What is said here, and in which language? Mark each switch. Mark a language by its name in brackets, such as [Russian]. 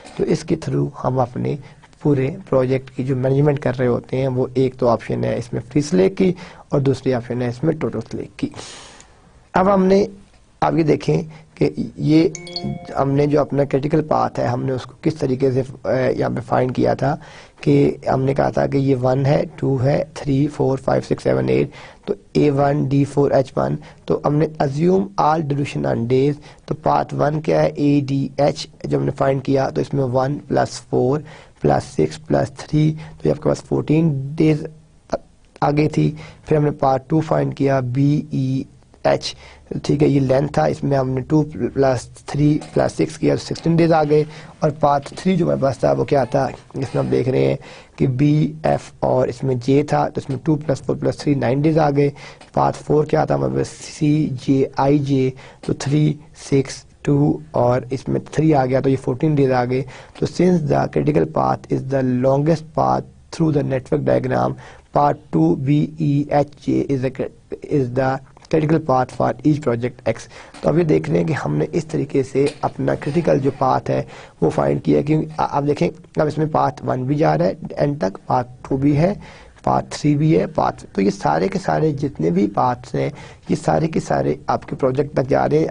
[Urdu] تو اس کے تھرو ہم اپنے پورے پروجیکٹ کی جو مینجمنٹ کر رہے ہوتے ہیں وہ ایک تو آپشن ہے اس میں free slack کی اور دوسری آپشن ہے اس میں total slack کی. اب ہم نے آپ یہ دیکھیں کہ یہ ہم نے جو اپنا کریٹیکل پاتھ ہے ہم نے اس کو کس طریقے سے یہاں پہ فائنڈ کیا تھا کہ ہم نے کہا تھا کہ یہ 1 ہے 2 ہے 3 4 5 6 7 8. تو A1 D4 H1, تو ہم نے [English] assume all dilution on days. [Urdu] تو پاتھ 1 کیا ہے ADH جو ہم نے فائنڈ کیا, تو اس میں 1 + 4 + 6 + 3, تو یہ آپ کے پاس 14 days آگے تھی. پھر ہم نے پارٹ 2 فائنڈ کیا BEH, ٹھیک ہے, یہ لینتھ تھا, اس میں ہم نے 2 + 3 + 6 کیا تو 16 days آ گئے. اور پارٹ 3 جو ہمارے پاس تھا وہ کیا تھا, اس میں ہم دیکھ رہے ہیں کہ BF اور اس میں J تھا, تو اس میں 2 + 4 + 3 9 days آ گئے. پارٹ 4 کیا تھا ہمارے پاس CJIJ, تو 3 6 2 اور اس میں 3 آ گیا تو یہ 14 days آ گئے. [English] تو since the critical path is the longest path through the network diagram, part 2 BEHJ is the critical path for each project X. [Urdu] تو اب یہ دیکھ رہے ہیں کہ ہم نے اس طریقے سے اپنا critical جو path ہے وہ فائنڈ کیا. کیونکہ آپ دیکھیں اب اس میں پارٹ 1 بھی جا رہا ہے اینڈ تک, پارٹ 2 بھی ہے, پارٹ 3 بھی ہے, تو یہ سارے کے سارے جتنے بھی پارٹس ہیں یہ سارے کے سارے آپ کے پروجیکٹ تک جا رہے ہیں.